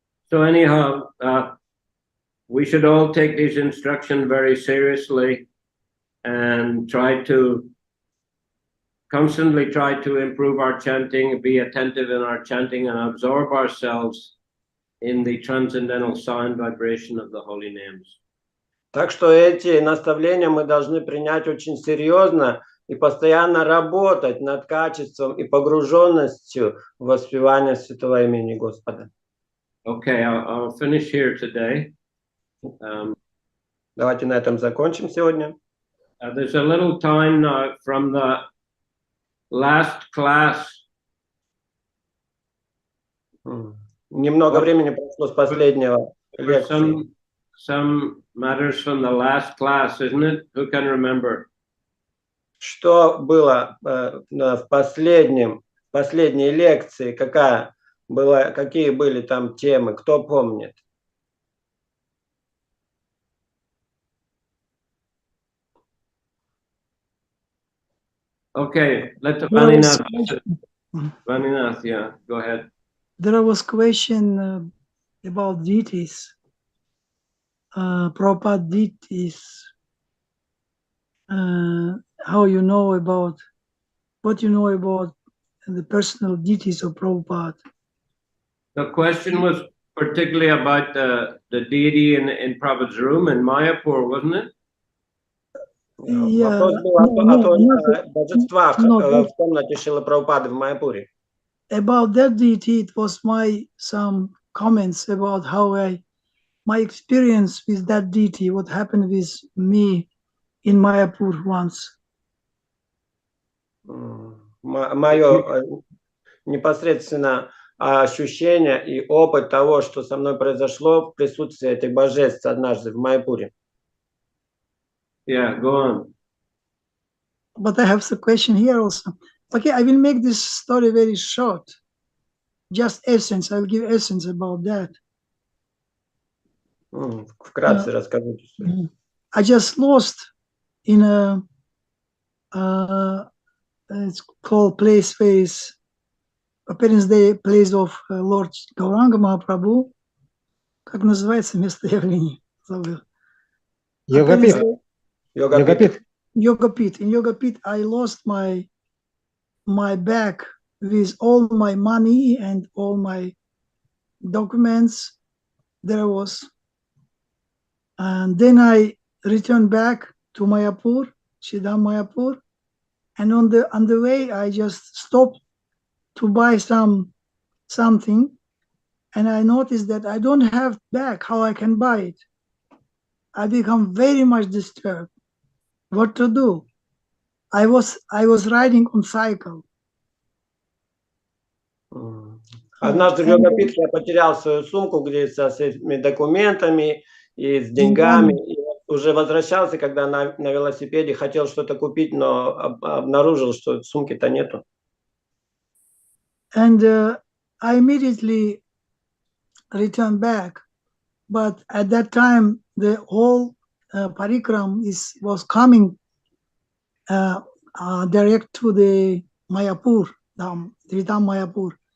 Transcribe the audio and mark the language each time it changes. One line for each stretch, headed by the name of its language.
English: So anyhow, we should all take these instructions very seriously and constantly try to improve our chanting, be attentive in our chanting, and absorb ourselves in the transcendental sound vibration of the holy names.
Russian: Так что эти наставления мы должны принять очень серьезно и постоянно работать над качеством и погруженностью в воспевание Святого Имени Господа.
English: Okay, I'll finish here today.
Russian: Давайте на этом закончим сегодня.
English: There's a little time now from the last class.
Russian: Немного времени прошло с последнего лекции.
English: Some matters from the last class, isn't it? Who can remember?
Russian: Что было в последней лекции? Какая было, какие были там темы, кто помнит?
English: Okay, let Vaninath, yeah, go ahead. There was question about deities, Prabhupada deities. How you know about, what you know about the personal deities of Prabhupada? The question was particularly about the deity in Prabhupada's room in Mayapur, wasn't it?
Russian: Вопрос был о божествах в комнате Шрилы Прабхупады в Майяпуре.
English: About that deity, it was some comments about how my experience with that deity, what happened with me in Mayapur once.
Russian: Мое непосредственно ощущение и опыт того, что со мной произошло в присутствии этих божеств однажды в Майяпуре.
English: Yeah, go on. But I have the question here also. Okay, I will make this story very short. Just essence. I will give essence about that.
Russian: Вкратце расскажу.
English: I just lost in a it's called place face appearance day place of Lord Gauranga Mahaprabhu.
Russian: Как называется место явления? Йога-пит.
English: Yoga-pit. In Yoga-pit, I lost my bag with all my money and all my documents there was. And then I returned back to Mayapur, Shidam Mayapur. And on the way, I just stopped to buy something. And I noticed that I don't have bag, how I can buy it. I become very much disturbed. What to do? I was riding on cycle.
Russian: Однажды в Йога-пит я потерял свою сумку, где со всеми документами и с деньгами. И уже возвращался, когда на велосипеде хотел что-то купить, но обнаружил, что сумки-то нету.
English: And I immediately returned back. But at that time, the whole parikram was coming direct to the Mayapur, Tritam Mayapur.